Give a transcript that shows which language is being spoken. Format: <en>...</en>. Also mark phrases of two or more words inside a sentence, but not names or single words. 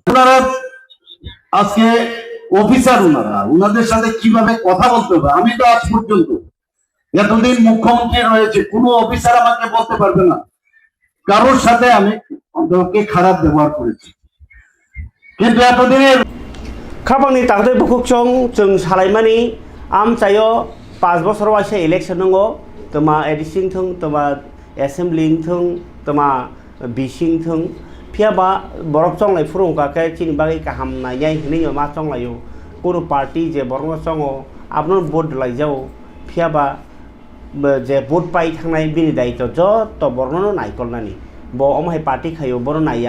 <bn>ওনারা আজকে অফিসার, ওনাদের সাথে কিভাবে কথা বলতে হবে, আমি তো আজ পর্যন্ত এতদিন মুখ্যমন্ত্রী রয়েছে, কোনো অফিসার আমাকে বলতে পারবে না কারোর সাথে আমি ওকে খারাপ ব্যবহার করেছি, কিন্তু এতদিনের</bn> <brx>খাবাংনি তাকদৈ বুকুকচং जों सालायमानि आम चायो 5 বছর वाइसे इलेक्शन नंगो तमा एडिसिं थं तमा एसेम्बलिं थं तमा बिसिं थं फियाबा बरक चंलाय फुरुंकाके चिनि बागै काहाम नायनाय हनै मा चंलायो कोनो पार्टी जे बरंग चंगो आपनो भोट लायजाओ फियाबा जे भोट पाइ थांनाय बिनि दायित्व जत बरनो नायकलनानि ब अमहाय पार्टी खायो बर नाया</brx>